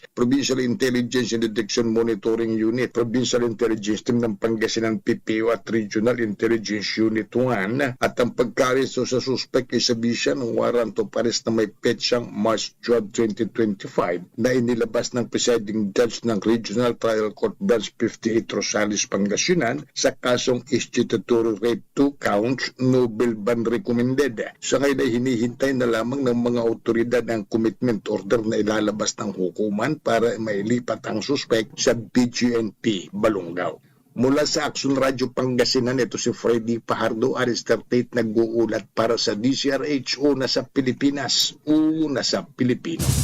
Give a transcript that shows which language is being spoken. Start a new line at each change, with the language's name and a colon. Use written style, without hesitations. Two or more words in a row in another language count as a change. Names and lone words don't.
Filipino: Provincial Intelligence and Detection Monitoring Unit, Provincial Intelligence Team ng Pangasinan PPO at Regional Intelligence Unit 1, at ang pagka-aresto sa suspect ay sabisa ng
English: warrant of arrest
Filipino: na may petsang March 12, 2025 na inilabas ng
English: presiding judge
Filipino: ng Regional Trial Court Branch 58 Rosales, Pangasinan sa kasong
English: institutory rape 2 counts, no bail ban recommended.
Filipino: Sa ngayon ay hinihintay na lamang ng mga otoridad ang
English: commitment order
Filipino: na ilalabas ng hukuman para mailipat ang suspect sa BGNP Balongaw. Mula sa Action Radio Pangasinan, ito si Freddy Pajardo, Aris 38, nag-uulat para sa DCRH, una sa Pilipinas, una sa Pilipino.